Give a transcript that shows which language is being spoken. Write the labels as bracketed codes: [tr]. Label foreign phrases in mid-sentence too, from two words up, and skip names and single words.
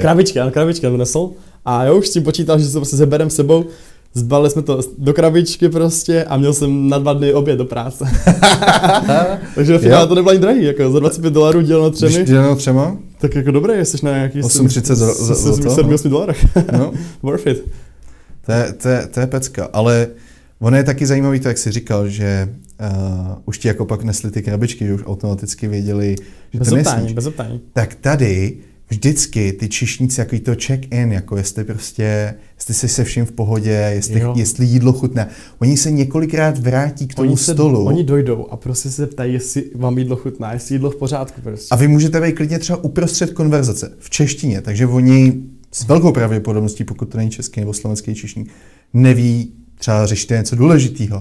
[cs] Krabičky donesl a já už s tím počítal, že se prostě zeberem sebou. Zbalili jsme to do krabičky prostě a měl jsem na 2 dny oběd do práce. Takže ve finále to nebylo ani drahý, jako za $25 děleno 3. Když děleno 3? Tak jako dobré, jsi na nějaký $7 no. [en] Worth it. [cs] To je pecka, ale ono je taky zajímavý to, jak jsi říkal, že už ti jako pak nesli ty krabičky, že už automaticky věděli, že to nesníš. Bez optání. Tak tady vždycky ty čišníci, jako to check-in, jako jestli jsi se vším v pohodě, jestli jídlo chutná. Oni se několikrát vrátí k tomu stolu. Oni dojdou a prostě se ptají, jestli vám jídlo chutná, jestli jídlo v pořádku. Prostě. A vy můžete být klidně třeba uprostřed konverzace v češtině, takže oni s velkou pravděpodobností, pokud to není český nebo slovenský čišník, neví, třeba řešíte něco důležitého.